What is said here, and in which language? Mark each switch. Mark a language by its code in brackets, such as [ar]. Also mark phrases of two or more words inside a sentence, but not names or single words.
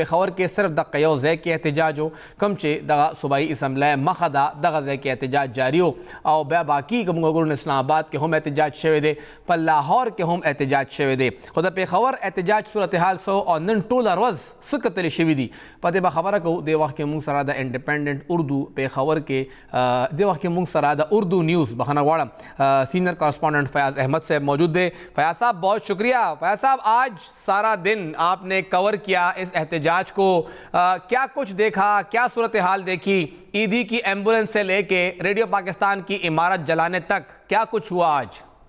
[ps] پېښور کې صرف دغه یو ځای کې احتجاج و کوم چې دغه صوبایي اسمبلی مخه ده دغه ځای کې احتجاج جاري و او بیا باقي که موږ وګورو اسلام آباد کې هم احتجاج شوی دی په لاهور کې هم احتجاج شوی دی. خو د پېښور احتجاج صورتحال څه او نن ټوله ورځ څه کتلې شوي دي په دې به خبره کوو. دې وخت کې موږ سره د انډیپینډنټ اردو پېښور کې دې وخت کې موږ سره د اردو نیوز بخانہ غواړم [ur] سینئر کارسپونڈنٹ فیاض احمد صاحب موجود ہے. فیاض صاحب بہت شکریہ. فیاض صاحب آج سارا دن آپ نے کور کیا اس احتجاج کو, کیا کچھ دیکھا, کیا صورتحال دیکھی؟ عیدی کی ایمبولنس سے لے کے ریڈیو پاکستان کی عمارت جلانے تک کیا کچھ ہوا آج؟